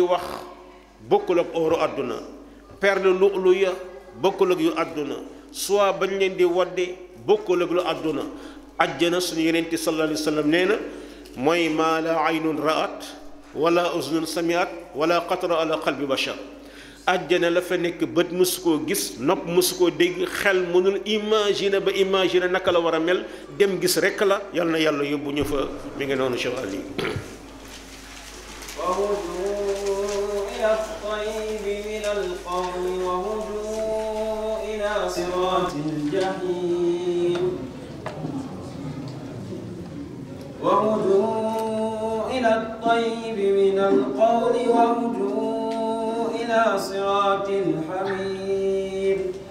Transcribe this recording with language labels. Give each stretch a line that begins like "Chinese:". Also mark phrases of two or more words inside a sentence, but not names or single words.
Wolof: wax bokkul ak oru àdduna perle lu'lu ya bokkul ak yu àdduna soit bañ leen di wadde bokkul ak lu àdduna ajjana suñu yeneen ti
Arabic: صلى الله عليه وسلم
Wolof: nee na mooy
Arabic: ما لا عين رأت ولا أذن سمعت ولا خطر على قلب بشر
Wolof: ajjana la fa nekk bët mësu koo gis nopp mësu koo dégg xel mënul imaginer ba imaginer naka la war a mel dem gis rekk la yal na yàlla yóbbu ñu fa mi ngi noonu Cheikh Ali
Arabic: وهدوا إلى الطيب من القول وهدوا إلى صراط الحميد